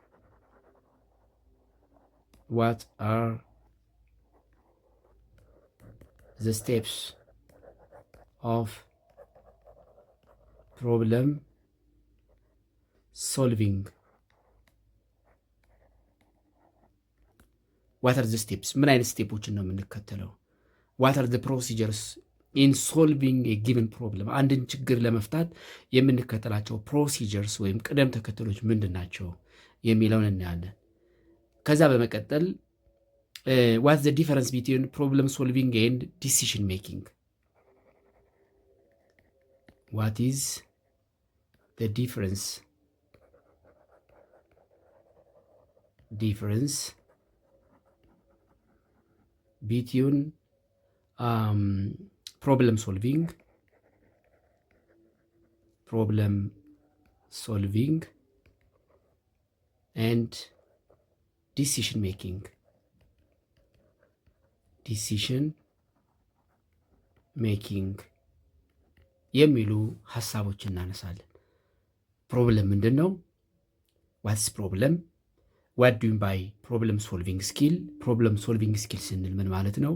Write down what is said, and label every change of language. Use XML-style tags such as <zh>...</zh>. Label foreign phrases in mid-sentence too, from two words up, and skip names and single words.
<en>What are the steps of problem solving? What are the steps?</en> <am>ምን አይነት ስቴፖችን ነው የምንከተለው?</am> <en>What are the procedures in solving a given problem?</en> <am>አንድን ችግር ለመፍታት የምንከተላቸው ፕሮሲጀርስ ወይም ቅደም ተከተሎች ምንድን ናቸው የሚለውን እናያለን። ከዛ በመቀጠል</am> <en>what's the difference between problem solving and decision making? What is the difference between problem solving and decision making?</en> <am>የሚሉ ሐሳቦች እናነሳለን። ፕሮብለም ምንድን ነው?</am> <en>What's problem? What do you mean by problem solving skill? problem solving skill</en> <am>ስንል ምን ማለት ነው?</am>